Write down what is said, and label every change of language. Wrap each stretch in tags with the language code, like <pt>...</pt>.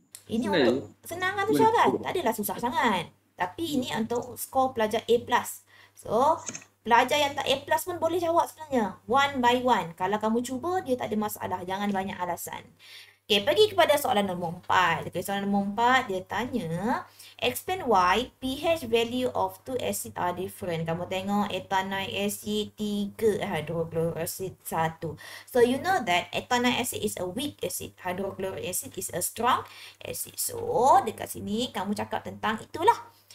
<ms>Ini senang. Untuk senang kan Tusha kan? Tak adalah susah sangat. Tapi ini untuk skor pelajar A+. So, Pelajar yang tak A+ pun boleh jawab sebenarnya.</ms> <en>One by one.</en> <ms>Kalau kamu cuba, dia tak ada masalah. Jangan banyak alasan. Okay, pergi kepada soalan nombor 4. Okay, soalan nombor 4, dia tanya,</ms> <en>explain why pH value of two acid are different. Kamu tengok ethanoic acid 3, hydrochloric acid 1. So, you know that ethanoic acid is a weak acid. Hydrochloric acid is a strong acid.</en> <ms>So, dekat sini kamu cakap tentang itulah.</ms>